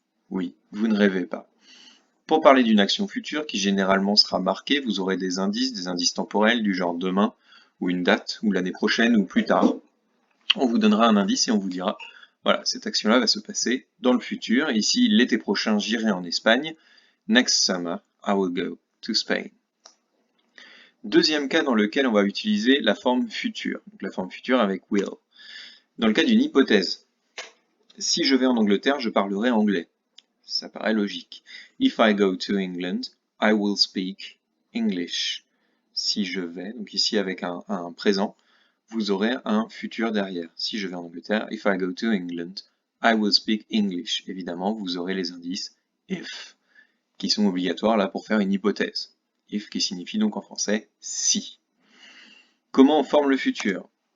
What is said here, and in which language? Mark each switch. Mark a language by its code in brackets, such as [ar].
[fr] Oui, vous ne rêvez pas. Pour parler d'une action future qui généralement sera marquée, vous aurez des indices temporels du genre demain, ou une date, ou l'année prochaine, ou plus tard. On vous donnera un indice et on vous dira, voilà, cette action-là va se passer dans le futur. Ici, l'été prochain, j'irai en Espagne. [en] Next summer, I will go to Spain. [fr] Deuxième cas dans lequel on va utiliser la forme future, donc la forme future avec will. Dans le cas d'une hypothèse, si je vais en Angleterre, je parlerai anglais. Ça paraît logique. [en] If I go to England, I will speak English. [fr] Si je vais, donc ici avec un présent, vous aurez un futur derrière. Si je vais en Angleterre, [en] if I go to England, I will speak English. [fr] Évidemment, vous aurez les indices if, qui sont obligatoires là pour faire une hypothèse. If qui signifie donc en français si. Comment on forme le futur?